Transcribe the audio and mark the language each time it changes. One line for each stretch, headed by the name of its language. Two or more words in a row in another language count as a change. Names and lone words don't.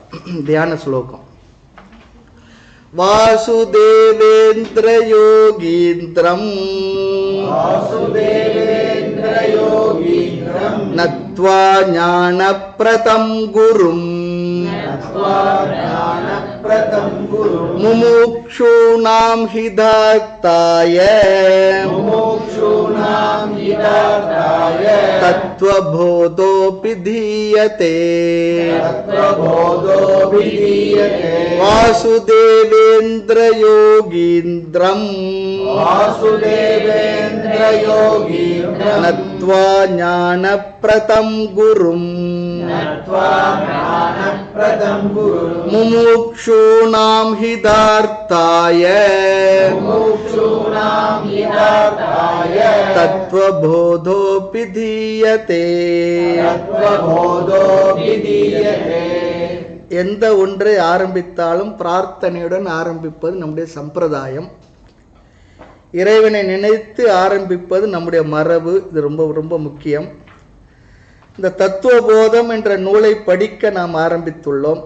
Tamil: தியான ஸ்லோகம்.
Sanskrit: वासुदेवेन्द्र योगीन्द्रं नत्वा ज्ञानप्रदं गुरुम् मुमुक्षूणां हितार्थाय तत्त्वबोधोऽपि धीयते वासुदेवेन्द्रयोगीन्द्रम् नत्वा ज्ञानप्रदं गुरुम् मुमुक्षूणां हितार्थाय तत्त्वबोधोऽपि धीयते
Tamil: எந்த ஒன்றை ஆரம்பித்தாலும் பிரார்த்தனையுடன் ஆரம்பிப்பது நம்முடைய சம்பிரதாயம். இறைவனை நினைத்து ஆரம்பிப்பது நம்முடைய மரபு. இது ரொம்ப ரொம்ப முக்கியம். இந்த தத்துவபோதம் என்ற நூலை படிக்க நாம் ஆரம்பித்துள்ளோம்.